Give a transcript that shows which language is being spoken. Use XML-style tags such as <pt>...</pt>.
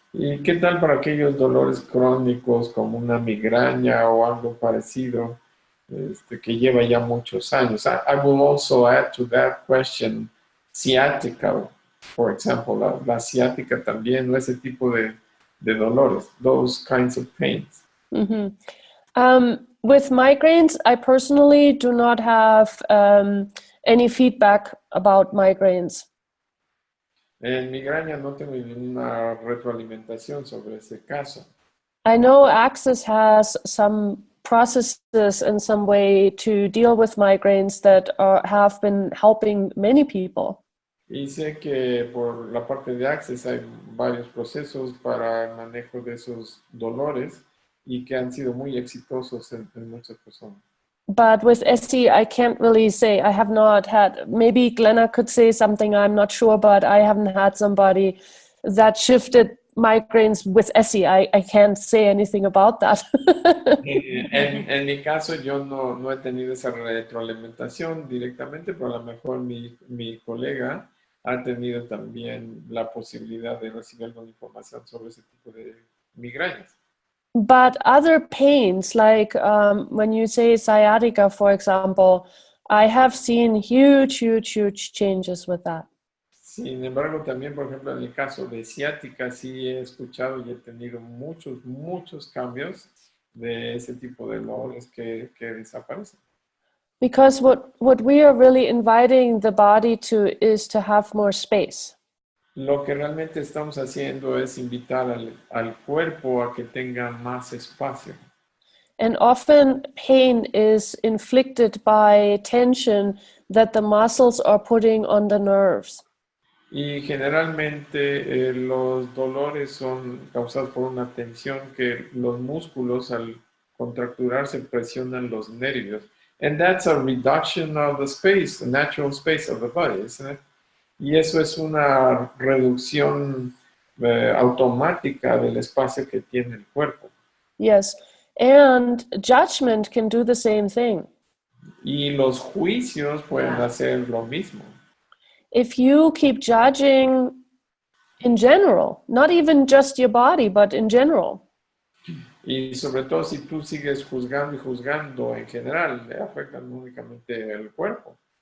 <es>¿Y qué tal para aquellos dolores crónicos como una migraña o algo parecido que lleva ya muchos años?</es> <en>I will also add to that question sciatica, for example,</en> <es>la ciática también, o ese tipo de dolores,</es> <en>those kinds of pains. Mm-hmm. With migraines, I personally do not have any feedback about migraines.</en> <es>En migraña no tengo ninguna retroalimentación sobre ese caso.</es> <en>I know Access has some processes in some way to deal with migraines that have been helping many people.</en> <es>Y sé que por la parte de Access hay varios procesos para el manejo de esos dolores y que han sido muy exitosos en muchas personas.</es> <en>But with ESSE, I can't really say. I have not had, maybe Glenna could say something, I'm not sure, but I haven't had somebody that shifted migraines with ESSE. I can't say anything about that.</en> <es>En mi caso, yo no he tenido esa retroalimentación directamente, pero a lo mejor mi colega ha tenido también la posibilidad de recibir alguna información sobre ese tipo de migrañas.</es> <en>But other pains, like when you say sciatica, for example, I have seen huge changes with that.</en> <es>Sin embargo, también, por ejemplo, en el caso de ciática, sí he escuchado y he tenido muchos cambios de ese tipo de dolores que desaparecen.</es> <en>Because what we are really inviting the body to is to have more space.</en> <es>Lo que realmente estamos haciendo es invitar al cuerpo a que tenga más espacio.</es> <en>And often pain is inflicted by tension that the muscles are putting on the nerves.</en> <es>Y generalmente los dolores son causados por una tensión que los músculos al contracturarse presionan los nervios.</es> <en>And that's a reduction of the space, the natural space of the body, isn't it?</en> <es>Y eso es una reducción automática del espacio que tiene el cuerpo.</es> <en>Yes, and judgment can do the same thing.</en> <es>Y los juicios pueden hacer lo mismo.</es> <en>If you keep judging in general, not even just your body, but in general.</en> <es>Y sobre todo si tú sigues juzgando y juzgando en general, le afectan únicamente el cuerpo.</es>